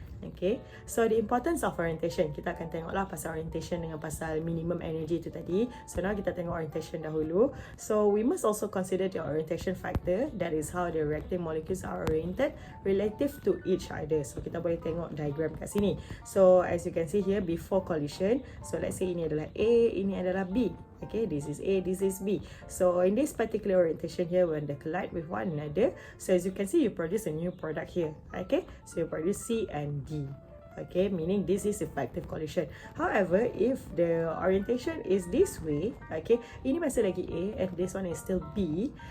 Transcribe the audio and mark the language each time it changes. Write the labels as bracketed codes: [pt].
[en] Okay, so the importance of orientation, [ms] kita akan tengoklah pasal orientation dengan pasal minimum energy tu tadi. [en] So now [ms] kita tengok orientation dahulu. [en] So we must also consider the orientation factor, that is how the reacting molecules are oriented relative to each other. [ms] So kita boleh tengok diagram kat sini. [en] So as you can see here, before collision, so let's say [ms] ini adalah A, ini adalah B. [en] Okay, this is A, this is B. So in this particular orientation here, when they collide with one another, so as you can see, you produce a new product here. Okay, so you produce C and D. Okay, meaning this is effective collision. However, if the orientation is this way, okay, [ms] ini masih lagi A [en] and this one is still B.